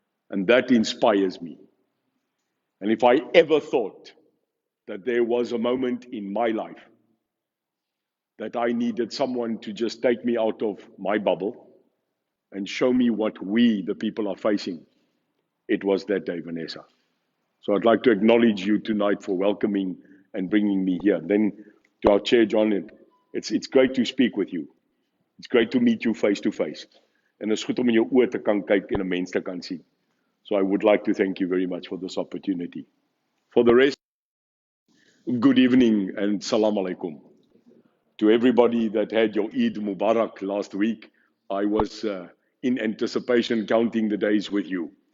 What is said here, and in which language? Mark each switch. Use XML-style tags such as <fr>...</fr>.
<en>And that inspires me. And if I ever thought that there was a moment in my life that I needed someone to just take me out of my bubble and show me what we, the people, are facing, it was that day, Vanessa. So I'd like to acknowledge you tonight for welcoming and bringing me here. Then to our chair, John, it's great to speak with you. It's great to meet you face to face.</en> <af>En is goed om in jou oë te kan kyk en 'n mens te kan sien.</af> <en>So I would like to thank you very much for this opportunity. For the rest, good evening and salam alaikum. To everybody that had your Eid Mubarak last week, I was in anticipation counting the days with you.</en>